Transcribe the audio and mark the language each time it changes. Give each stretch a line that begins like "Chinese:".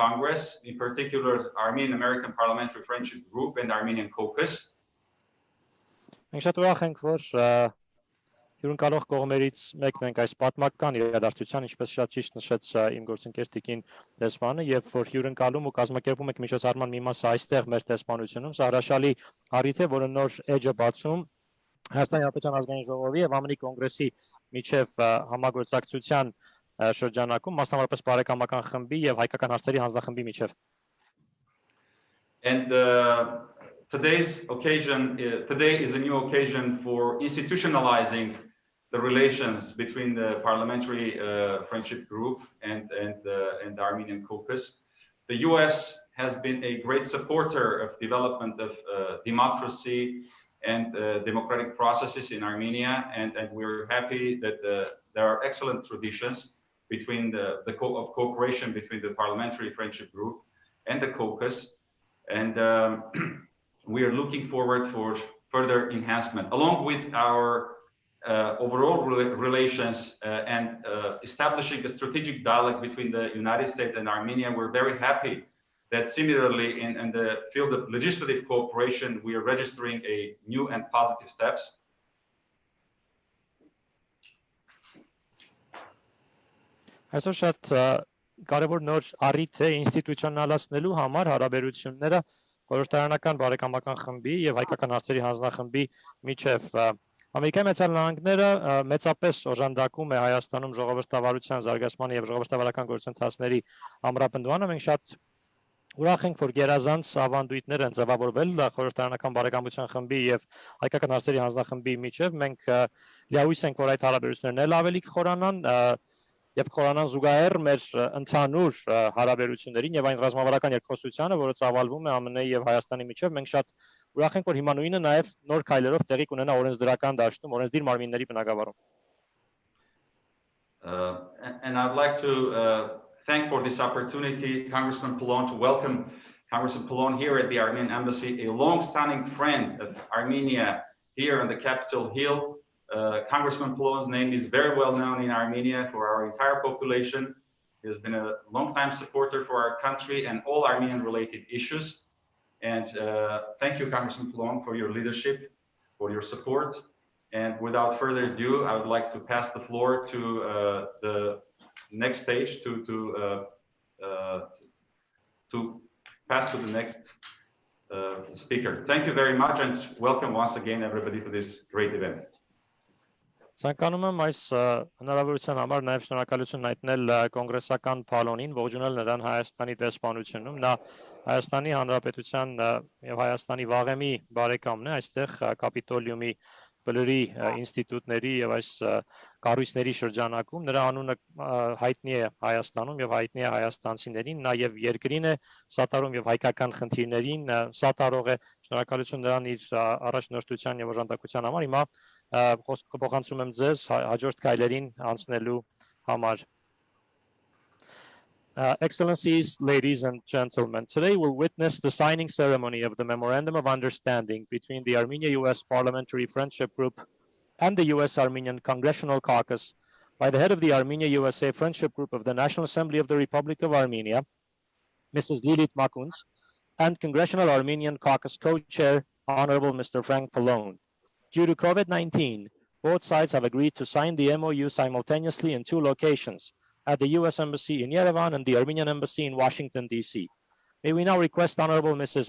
English: Congress, in particular Armenian-American Parliamentary Friendship Group and the Armenian Caucus.
Armenian: Մենք շատ ուրախ ենք, որ հյուրընկալող կողմերից մեկն ենք այս պատմական իրադարձության, ինչպես շատ ճիշտ նշեց իմ գործընկեր տիկին դեսպանը, եւ որ հյուրընկալում ու կազմակերպում եք միջոցառման մի մասը այստեղ մեր դեսպանությունում, սա հրաշալի առիթ է, որը նոր էջ է բացում Հայաստանի Հանրապետության ազգային ժողովի եւ ԱՄՆ-ի Կոնգրեսի միջև համագործակցության շրջանակում, մասնավորապես բարեկամական խմբի եւ հայկական հարցերի հանձնախմբի միջև։
English: And today is a new occasion for institutionalizing the relations between the Parliamentary Friendship Group and the Armenian Caucus. The U.S. has been a great supporter of development of democracy and democratic processes in Armenia, and we're happy that there are excellent traditions between of cooperation between the Parliamentary Friendship Group and the Caucus, and we are looking forward for further enhancement, along with our overall relations and establishing a strategic dialogue between the United States and Armenia. We're very happy that similarly in the field of legislative cooperation, we are registering a new and positive steps.
Armenian: Այսօր շատ կարևոր նոր առիթ է ինստիտուցիոնալացնելու համար հարաբերությունները խորհրդարանական բարեկամական խմբի եւ հայկական հարցերի հանձնախմբի միջև Ամերիկայի Միացյալ Նահանգները մեծապես օժանդակում է Հայաստանում ժողովրդավարության զարգացման եւ ժողովրդավարական գործընթացների ամրապնդմանը։ Մենք շատ ուրախ ենք, որ գերազանց ավանդույթներ են ձևավորվել խորհրդարանական բարեկամության խմբի եւ հայկական հարցերի հանձնախմբի միջև։ Մենք լիահույս ենք, որ այդ հարաբերություններն էլ ավելի կխորանան եւ խորանան զուգահեռ մեր ընդհանուր հարաբերություններին եւ այն ռազմավարական երկխոսությանը, որը ծավալվում է ԱՄՆ-ի եւ Հայաստանի միջև։ Մենք շատ ուրախ ենք, որ հիմա նույնը նաեւ նոր քայլերով տեղի կունենա օրենսդրական դաշտում, օրենսդիր մարմինների բնագավառում։
English: And I'd like to thank for this opportunity, Congressman Pallone, to welcome Congressman Pallone here at the Armenian Embassy, a long-standing friend of Armenia here on the Capitol Hill. Congressman Pallone's name is very well known in Armenia for our entire population. He has been a long-time supporter for our country and all Armenian-related issues. And thank you, Congressman Pallone, for your leadership, for your support. And without further ado, I would like to pass the floor to the next stage, to pass to the next speaker. Thank you very much, and welcome once again, everybody, to this great event.
Armenian: Ցանկանում եմ այս հնարավորության համար նաև շնորհակալություն հայտնել կոնգրեսական Փալոնին, ողջունել նրան Հայաստանի դեսպանությունում։ Նա Հայաստանի Հանրապետության եւ Հայաստանի վաղեմի բարեկամն է, այստեղ կապիտոլիումի բլրի ինստիտուտների եւ այս կառույցների շրջանակում նրա անունը հայտնի է Հայաստանում եւ հայտնի է հայաստանցիներին, նա եւ երկրին է սատարում եւ հայկական խնդիրներին սատարող է։ Շնորհակալություն նրան իր առաջնորդության եւ օժանդակության համար։ Հիմա խոսքը փոխանցում եմ ձեզ հաջորդ քայլերին անցնելու համար։
English: Excellencies, ladies and gentlemen, today we'll witness the signing ceremony of the Memorandum of Understanding between the Armenia-US Parliamentary Friendship Group and the U.S.-Armenian Congressional Caucus by the head of the Armenia-USA Friendship Group of the National Assembly of the Republic of Armenia, Mrs. Liլիթ Մակունցը, and Congressional Armenian Caucus co-chair, Honorable Mr. Ֆրենկ Փալոնը. Due to COVID-19, both sides have agreed to sign the MOU simultaneously in two locations, at the U.S. Embassy in Yerevan and the Armenian Embassy in Washington, D.C. May we now request Honorable Mrs.